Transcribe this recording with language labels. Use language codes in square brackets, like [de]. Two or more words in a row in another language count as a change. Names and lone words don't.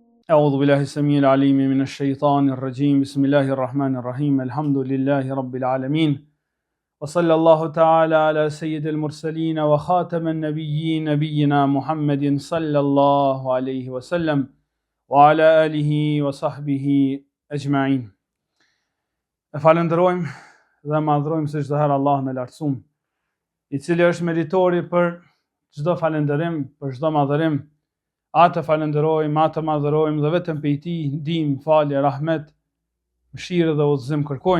[ar] أعوذ بالله السميع العليم من الشيطان الرجيم بسم الله الرحمن الرحيم الحمد لله رب العالمين وصلى الله تعالى على سيد المرسلين وخاتم النبيين نبينا محمد صلى الله عليه وسلم وعلى آله وصحبه أجمعين. [sq] Falenderojmë dhe madhrojmë së çdo herë Allahun e lartësuar, I cili është meritori për çdo falënderim, për çdo madhërim. Atë falenderojmë, atë madhërojmë dhe vetëm prej Tij ndihmë, falje, rahmet, mëshirë dhe udhëzim kërkojmë.